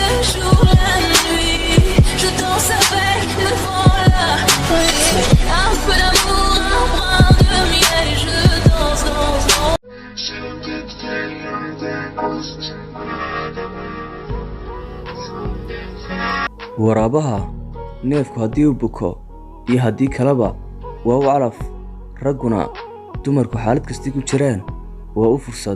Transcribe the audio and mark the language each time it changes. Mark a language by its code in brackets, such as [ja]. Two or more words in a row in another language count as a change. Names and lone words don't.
[fr] jour, la nuit, je danse avec le vent là. Un peu d'amour, un brin de miel, je danse, danse, danse. [so] waraabaha neefku haddii uu buko iyo haddii kaleba waa u calaf. ragguna dumarku xaalad kastii ku jiraan waa u fursad.